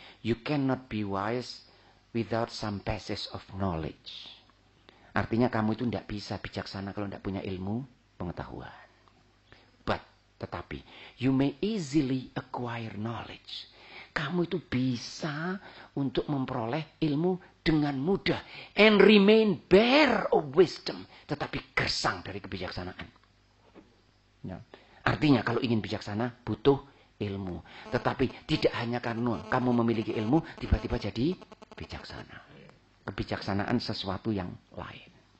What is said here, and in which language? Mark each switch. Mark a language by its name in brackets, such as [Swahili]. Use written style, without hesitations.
[English] You cannot be wise without some basis of knowledge. [Indonesian] Artinya kamu itu tidak bisa bijaksana kalau tidak punya ilmu pengetahuan. But [English] Tetapi, you may easily acquire knowledge. [Indonesian] Kamu itu bisa untuk memperoleh ilmu dengan mudah. [English] And remain bare of wisdom. [Indonesian] Tetapi gersang dari kebijaksanaan. Ya. Artinya kalau ingin bijaksana, butuh ilmu. Tetapi tidak hanya karena kamu memiliki ilmu, tiba-tiba jadi bijaksana. Kebijaksanaan sesuatu yang lain.